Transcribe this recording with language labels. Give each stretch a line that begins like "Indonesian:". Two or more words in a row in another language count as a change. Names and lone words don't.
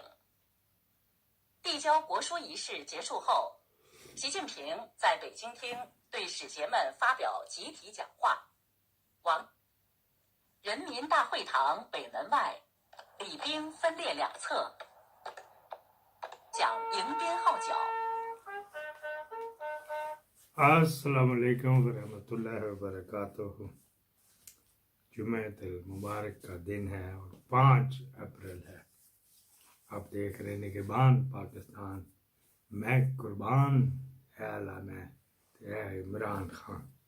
Chinese: 递交国书仪式结束后，习近平在北京厅对使节们发表集体讲话。人民大会堂北门外，礼兵分列两侧，讲迎宾号角。
Arabic: السلام عليكم ورحمة الله وبركاته.
Urdu: جمعۃ المبارک کا دن ہے اور 5 اپریل ہے. آپ دیکھ رہے ہیں نگہبان پاکستان، میں قربان ہے اللہ میں عمران خان.